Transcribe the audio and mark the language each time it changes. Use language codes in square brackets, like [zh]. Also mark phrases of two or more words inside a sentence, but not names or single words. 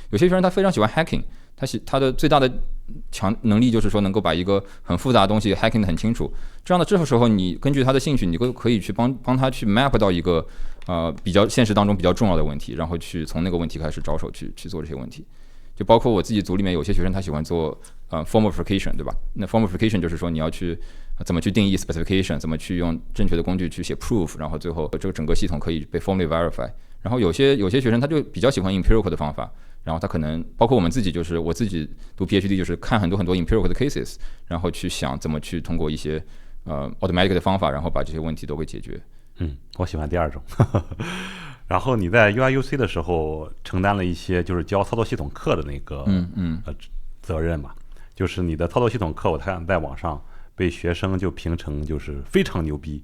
[zh] 有些學生他非常喜歡 hacking， 他的最大的強能力就是說能夠把一個很複雜的東西 hacking 得很清楚。這樣的時候你根據他的興趣，你可以去幫他去 map 到一個比較現實當中比較重要的問題，然後去從那個問題開始着手去做這些問題。就包括我自己組裡面有些學生他喜歡做 formal-ification，對吧？那 formal-ification 就是說你要去怎麼去定義 specification， 怎麼去用正確的工具去寫 proof，然後最後這個整個系統可以被 [en] formally verify。 [zh] 然後有些學生他就比較喜歡 empirical 的方法，然後他可能包括我自己讀 PhD 就是看很多 empirical 的 cases，然後去想怎麼去通過一些automatic 的方法，然後把這些問題都給解決。我喜歡第二種。然後你在 UIUC 的時候承擔了一些就是教操作系統課的那個責任嘛，就是你的操作系統課我看在網上被學生就評成就是非常牛逼。